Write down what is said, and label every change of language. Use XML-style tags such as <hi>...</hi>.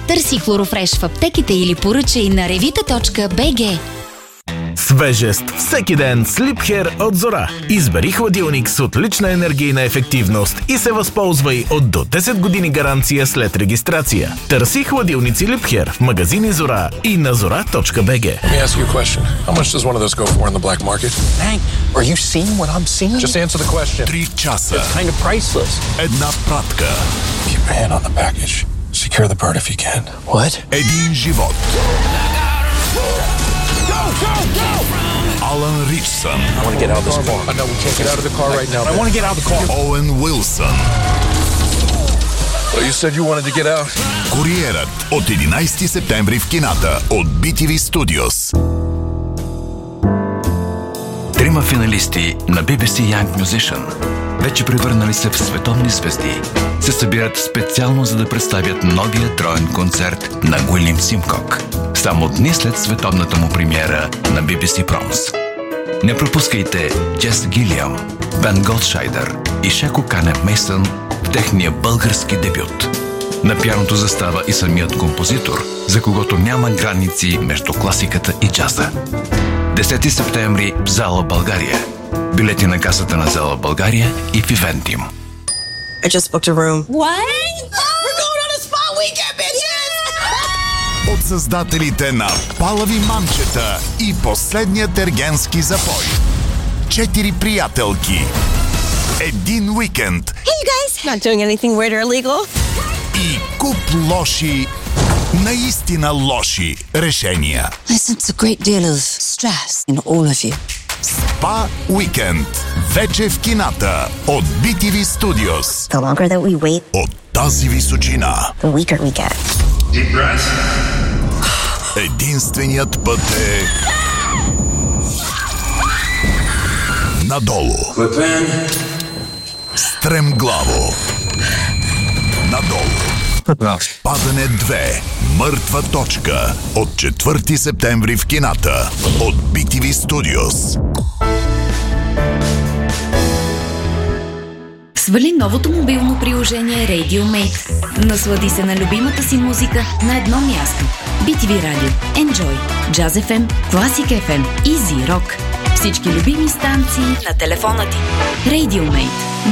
<bg>Търси Хлорофреш в аптеките или поръчай на revita.bg. Свежест всеки ден с Липхер от Зора. Избери хладилник с отлична енергийна ефективност и се възползвай от до 10 години гаранция след регистрация. Търси хладилници Липхер в магазини Зора и на zora.bg.</bg> <en>Let me ask you a question. How much does one of those go for in the black market? Hank, are you seeing what I'm seeing? Just answer the question.</en> <bg>3 часа.</bg> <en>It's kind of priceless.</en> <bg>Една пратка.</bg> <en>Keep your hand on the package. Secure the bird if you can. What?</en> <bg>Един живот. Алан Ричсън.</bg> <en>I want to get out of the car right now.</en> <bg>Оуен Уилсън.</bg> <en>You said you wanted to get out.</en> <bg>Куриерът от 11 септември в кината от BTV Studios. Трима финалисти на BBC Young Musician, вече превърнали се в световни звезди, се събират специално за да представят новия троен концерт на Уилям Симкок. Само дни след световната му премиера на BBC Proms. Не пропускайте Джес Гилиам, Бен Голдшайдер и Шеко Кане Мейсън в техния български дебют. На пианото застава и самият композитор, за когото няма граници между класиката и джаза. 10 септември в Зала България. Билети на касата на Зала България и в Eventim.</bg> <en>I just booked a room. What?</en> <bg>Създателите на Палави манчета и Последният ергенски запой. Четири приятелки. Един уикенд.</bg> <en>Hey you guys, not doing anything weird or illegal.</en> <bg>И куп лоши, наистина лоши решения.</bg> <en>I sense a great deal of stress in all of you.</en> <bg>Спа уикенд. Вече в кината от BTV Studios.</bg> <en>The longer that we wait,</en> <bg>от тази височина,</bg> <en>the weaker we get. Deep breath.</en> <bg>Единственият път е надолу. Клепен. Стремглаво. Надолу. Падане 2. Мъртва точка. От 4 септември в кината. От BTV Studios. Свали новото мобилно приложение Radio Mate. Наслади се на любимата си музика на едно място. BTV Radio, Enjoy, Jazz FM, Classic FM, Easy Rock. Всички любими станции на телефона ти. Radio Mate.</bg>